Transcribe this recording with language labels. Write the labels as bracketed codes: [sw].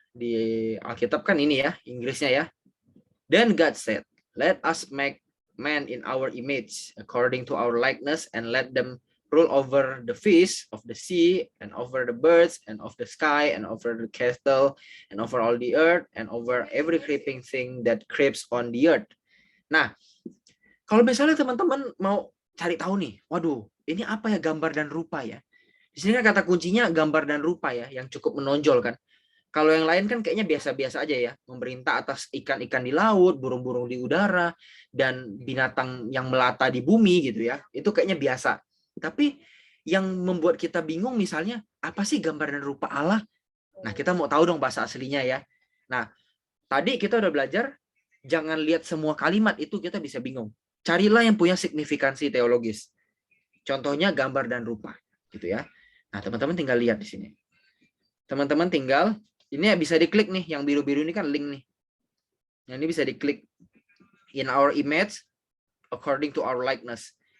[id] Di Alkitab kan ini ya, Inggrisnya ya. [en] Then God said, "Let us make man in our image, according to our likeness, and let them rule over the fish of the sea, and over the birds, and of the sky, and over the cattle, and over all the earth, and over every creeping thing that creeps on the earth." [id] Nah, kalau misalnya teman-teman mau cari tahu nih, waduh, ini apa ya gambar dan rupa ya? Di sini kan kata kuncinya gambar dan rupa ya, yang cukup menonjol kan. Kalau yang lain kan kayaknya biasa-biasa aja ya, memerintah atas ikan-ikan di laut, burung-burung di udara, dan binatang yang melata di bumi gitu ya. Itu kayaknya biasa. Tapi yang membuat kita bingung misalnya, apa sih gambar dan rupa Allah? Nah, kita mau tahu dong bahasa aslinya ya. Nah, tadi kita udah belajar, jangan lihat semua kalimat itu kita bisa bingung. Carilah yang punya signifikansi teologis. Contohnya gambar dan rupa gitu ya. Nah, teman-teman tinggal lihat di sini. Teman-teman tinggal, ini bisa diklik nih, yang biru-biru ini kan link nih. Yang ini bisa diklik. [en] In our image, according to our likeness.